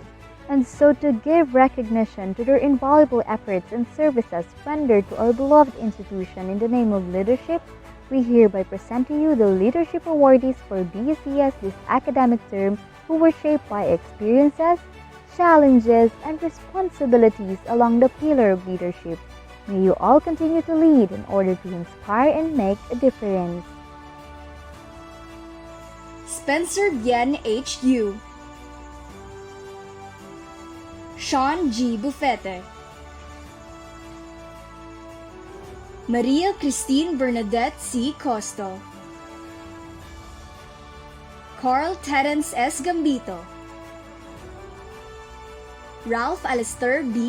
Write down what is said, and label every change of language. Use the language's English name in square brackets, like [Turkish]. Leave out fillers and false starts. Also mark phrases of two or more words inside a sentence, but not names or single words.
[English] And so to give recognition to their invaluable efforts and services rendered to our beloved institution in the name of leadership, we hereby present to you the leadership awardees for BUCS this academic term who were shaped by experiences, challenges, and responsibilities along the pillar of leadership. May you all continue to lead in order to inspire and make a difference. Spencer Bien H.U. Sean G. Bufete, Maria Christine Bernadette C. Costo, Carl Terence S. Gambito, Ralph Alistair B.